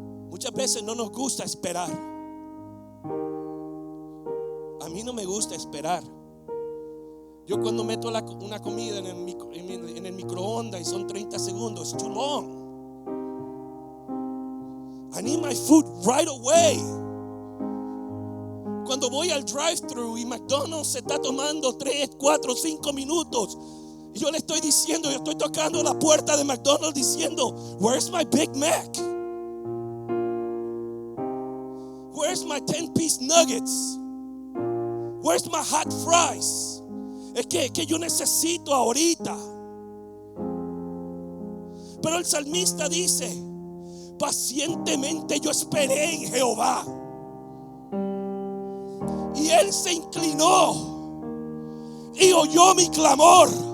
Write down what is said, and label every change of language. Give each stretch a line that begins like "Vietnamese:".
Spanish: Muchas veces no nos gusta esperar. A mí no me gusta esperar. Yo cuando meto una comida en el microondas y son 30 segundos,
English: it's too long. I need my food right away.
Spanish: Cuando voy al drive-thru y McDonald's se está tomando 3, 4, 5 minutos, y yo le estoy diciendo, yo estoy tocando la puerta de McDonald's diciendo:
English: where's my Big Mac? Where's my 10-piece nuggets? Where's my hot fries?
Spanish: Es que yo necesito ahorita. Pero el salmista dice: pacientemente yo esperé en Jehová, y Él se inclinó y oyó mi clamor.